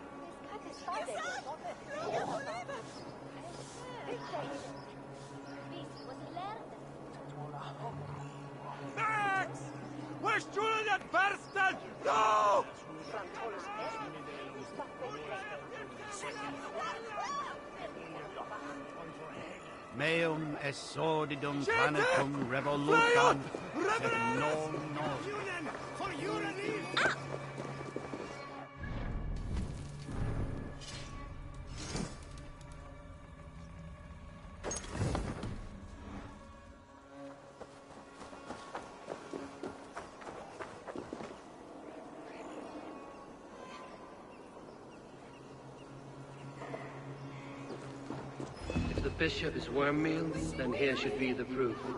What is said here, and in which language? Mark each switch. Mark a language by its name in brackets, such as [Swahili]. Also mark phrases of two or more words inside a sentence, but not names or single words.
[English] Max! Where's Julian at Barstan? No! [Latin] Meum es sordidum planetum revolutam sed non nos. [English] For unity! If the bishop is worm meal, then here should be the proof.